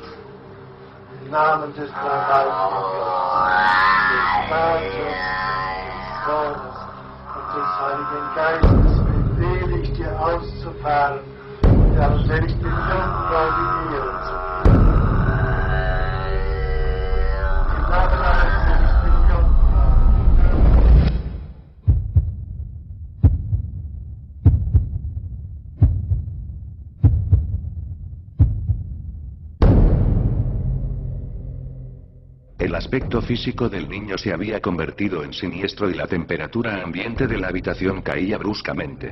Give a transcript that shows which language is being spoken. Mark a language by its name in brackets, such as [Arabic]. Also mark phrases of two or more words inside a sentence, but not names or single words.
[German] Im Namen des Dreifaltigen Gottes, des Vaters, des Sohnes und des Heiligen Geistes befehle ich dir auszufahren und allmählich den Jungfrau die Ehre zu geben. Im Namen aller seligen Jungfrau. [Spanish] El aspecto físico del niño se había convertido en siniestro y la temperatura ambiente de la habitación caía bruscamente.